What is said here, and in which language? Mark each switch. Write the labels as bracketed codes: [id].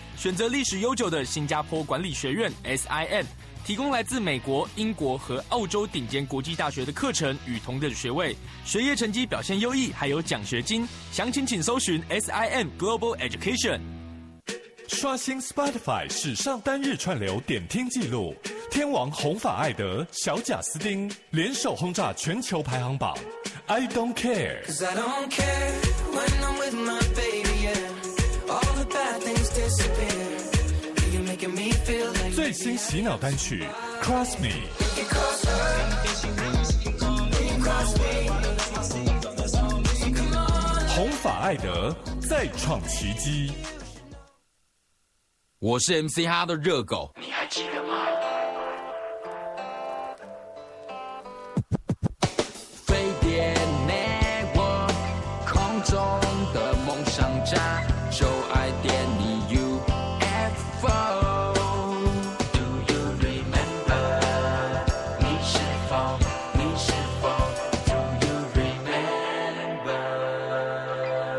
[zh] 选择历史悠久的新加坡管理学院 SIM， 提供来自美国、英国和澳洲顶尖国际大学的课程与同等学位，学业成绩表现优异，还有奖学金。详情请搜寻 SIM Global Education。刷新 Spotify 史上单日串流点听记录，天王红发艾德、小贾斯汀联手轰炸全球排行榜。 [en] I don't care。 'Cause I don't care when I'm with my baby, yeah. All the bad things disappear. You're making me feel like. [zh] 最新洗脑单曲 ，Cross Me。红发艾德再创奇迹。我是 MC 哈的热狗，你还记得吗？飞碟 Network 空中的梦想家，就爱点你 UFO。 [en] Do you remember？ [zh] 你是否 [en] ？Do you remember？